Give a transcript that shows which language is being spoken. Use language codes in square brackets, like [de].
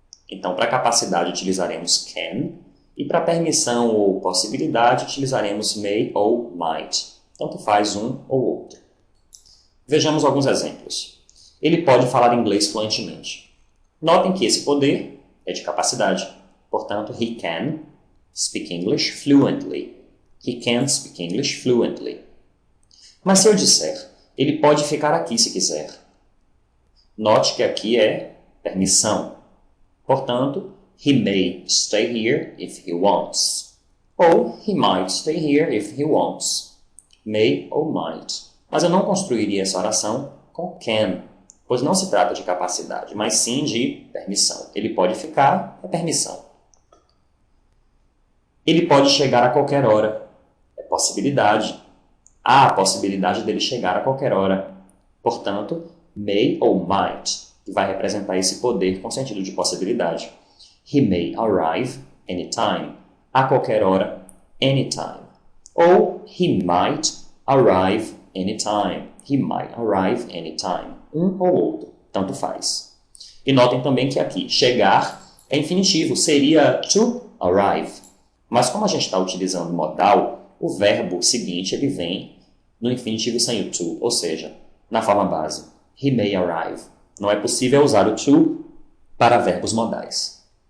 [pt] Então, para capacidade utilizaremos can, e para permissão ou possibilidade utilizaremos may ou might. Tanto faz um ou outro. Vejamos alguns exemplos. Ele pode falar inglês fluentemente. Notem que esse poder é de capacidade. [en] Portanto, he can speak English fluently. He can speak English fluently. [pt] Mas se eu disser, ele pode ficar aqui se quiser. Note que aqui é permissão. [en] Portanto, he may stay here if he wants. Ou he might stay here if he wants. May ou might. [pt] Mas eu não construiria essa oração com can, pois não se trata de capacidade, mas sim de permissão. Ele pode ficar, é permissão. Ele pode chegar a qualquer hora, é possibilidade. Há a possibilidade dele chegar a qualquer hora. Portanto, may ou might, que vai representar esse poder com sentido de possibilidade. [en] He may arrive anytime. [pt] A qualquer hora, [en] anytime. Ou he might arrive anytime. He might arrive anytime. [pt] Um ou outro, tanto faz. E notem também que aqui, chegar é infinitivo, seria [en] to arrive. [pt] Mas como a gente está utilizando modal, o verbo seguinte ele vem no infinitivo sem o to, ou seja, na forma base. [en] He may arrive. [pt] Não é possível usar o to para verbos modais.